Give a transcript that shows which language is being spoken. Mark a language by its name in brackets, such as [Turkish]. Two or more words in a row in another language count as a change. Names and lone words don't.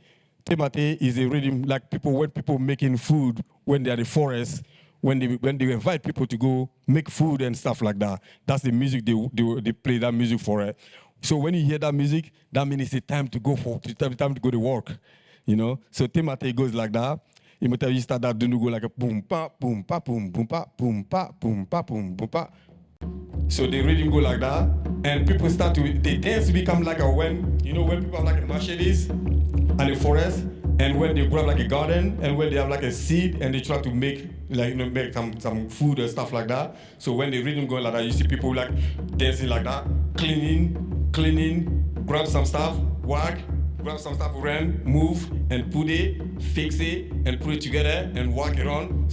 [English] Temate is a rhythm like when people making food when they're in the forest. When they invite people to go make food and stuff like that, that's the music they play that music for it. So when you hear that music, that means it's time to go to work, you know. So temate goes like that. You start that do go like a boom pa boom pa boom boom pa boom pa boom pa boom boom pa. So the rhythm go like that, and people start to the dance become like when people have like a machetes and a forest. And when they grow up like a garden, and when they have like a seed, and they try to make make some food and stuff like that. So when the rhythm going like that, you see people like dancing like that, cleaning, grab some stuff, grab some stuff, run, move, and put it, fix it, and put it together, and walk it on.